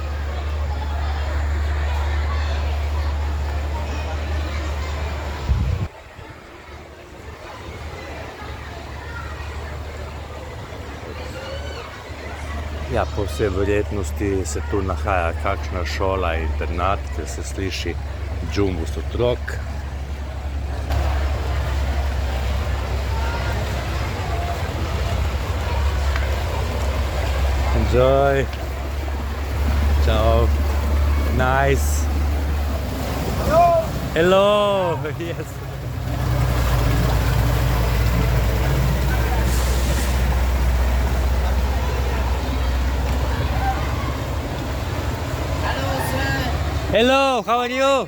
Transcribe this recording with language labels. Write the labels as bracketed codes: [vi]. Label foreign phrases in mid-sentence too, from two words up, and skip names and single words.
[sl] Ja, po vsej verjetnosti se tu nahaja kakšna šola, internat, ker se sliši džumbus otrok. [en] Enjoy. Ciao. Nice. Hello. Yes. Hello, how are you?